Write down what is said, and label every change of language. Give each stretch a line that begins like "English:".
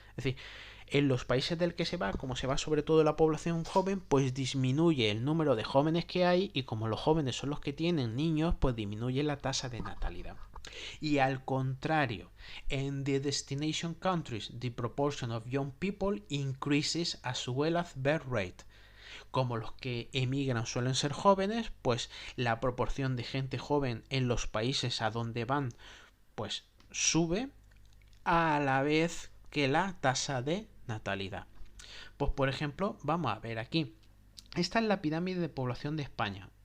Spanish: Es decir, en los países del que se va, como se va sobre todo la población joven, pues disminuye el número de jóvenes que hay, y como los jóvenes son los que tienen niños, pues disminuye la tasa de natalidad. Y al contrario, en
English: the destination countries, the proportion of young people increases as well as birth rate.
Spanish: Como los que emigran suelen ser jóvenes, pues la proporción de gente joven en los países a donde van, pues sube a la vez que la tasa de natalidad. Pues por ejemplo, vamos a ver aquí. Esta es la pirámide de población de España.